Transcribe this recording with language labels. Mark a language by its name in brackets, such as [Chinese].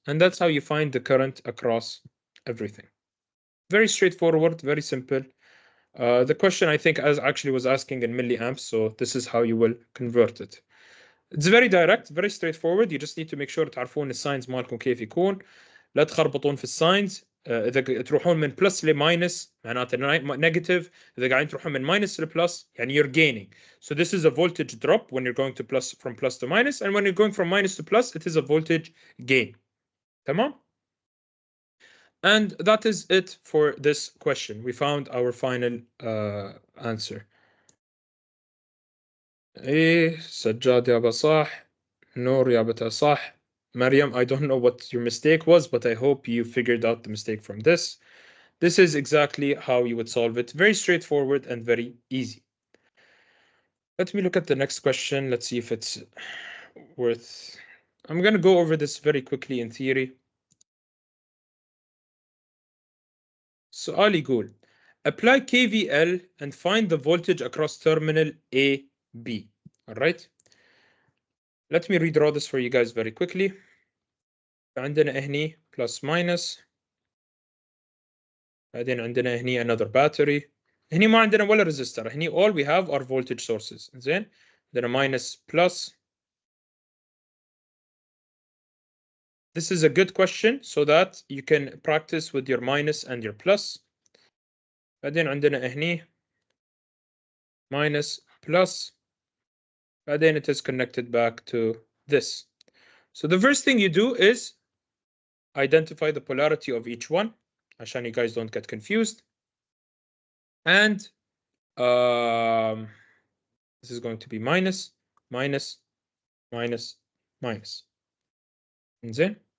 [English] And that's how you find the current across everything. Very straightforward, very simple. The question I think actually was asking in milliamps, so this is how you will convert it. It's very direct, very straightforward. You just need to make sure [Arabic] تعرفون الساينز مالكم كيف يكون. لا تخربطون في الساينز. إذا تروحون من بلس لماينس معناته نيجاتيف. إذا قاعدين تروحون من ماينس لبلس يعني [English] you're gaining. So this is a voltage drop when you're going to from plus to minus, and when you're going from minus to plus, it is a voltage gain. [Arabic] تمام? [English] And that is it for this question. We found our final answer. [Arabic] إيه سجاد يابا صح. نور يابا صح. [English] Mariam, I don't know what your mistake was, but I hope you figured out the mistake from this. This is exactly how you would solve it. Very straightforward and very easy. Let me look at the next question. Let's see if it's worth... I'm going to go over this very quickly in theory. [Arabic] سؤال يقول [English] apply KVL and find the voltage across terminal A, B. All right. Let me redraw this for you guys very quickly. [Arabic] عندنا هني plus minus. بعدين عندنا هني [English] another battery. [Arabic] هني ما عندنا ولا resistor. [English] هني all we have are voltage sources. [Arabic] زين عندنا [English] minus plus. This is a good question so that you can practice with your minus and your plus. [Arabic] بعدين عندنا هني minus plus. [English] بعدين it is connected back to this. So the first thing you do is identify the polarity of each one عشان you guys don't get confused. And this is going to be minus, minus, minus, minus. زين.